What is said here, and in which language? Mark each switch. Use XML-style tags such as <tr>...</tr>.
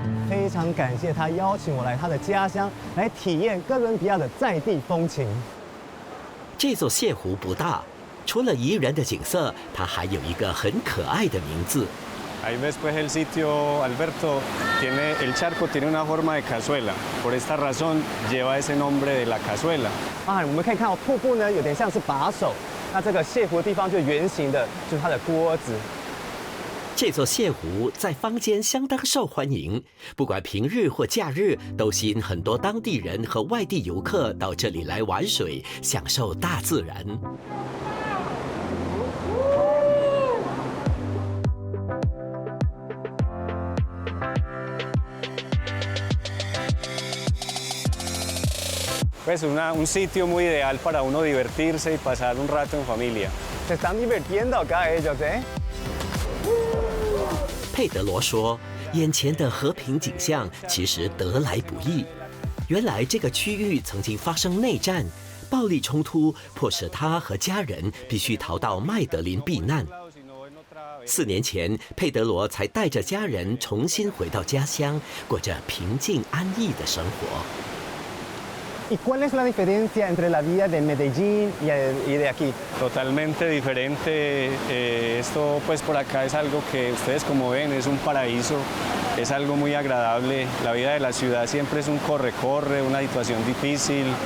<zh>非常感谢他邀请我来他的家乡，来体验哥伦比亚的在地风情。这座泻湖不大，除了宜人的景色，它还有一个很可爱的名字。</zh> <es>Ahí ves pues el sitio, Alberto, el charco tiene una forma de cazuela, por esta razón lleva ese nombre de la cazuela.</es> <zh>啊，我们可以看到瀑布呢，有点像是把手，那这个泻湖的地方就圆形的，就是它的锅子。这座泻湖在坊间相当受欢迎，不管平日或假日，都吸引很多当地人和外地游客到这里来玩水，享受大自然。</zh> <es>Pues un sitio muy ideal para uno divertirse y pasar un rato en familia. Se están divirtiendo acá ellos, ¿eh?</es> <zh>佩德罗说：“眼前的和平景象其实得来不易。原来这个区域曾经发生内战，暴力冲突迫使他和家人必须逃到麦德林避难。 4年前，佩德罗才带着家人重新回到家乡，过着平静安逸的生活。”</zh> <es>¿Y cuál es la diferencia entre la vida de Medellín y de aquí? Totalmente diferente. Esto pues por acá es algo que ustedes como ven es un paraíso, es algo muy agradable. La vida de la ciudad siempre es un corre-corre, una situación difícil.</es>